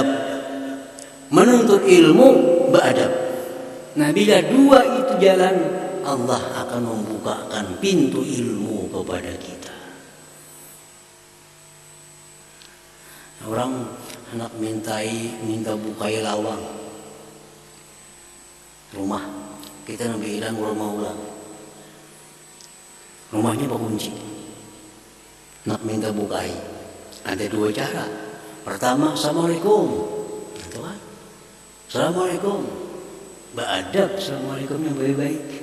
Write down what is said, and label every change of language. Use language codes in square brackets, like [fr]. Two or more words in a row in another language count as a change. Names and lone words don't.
[id] Menuntut ilmu, beradab. Nah, bila dua itu jalan, Allah akan membukakan pintu ilmu kepada kita. [bjn] Orang hendak minta bukai lawang rumah, kita nabi bilang rumah ulang, rumahnya berkunci, nak minta bukai. [id] Ada dua cara. Pertama, assalamualaikum, itu kan, assalamualaikum, beradab, assalamualaikum yang baik-baik.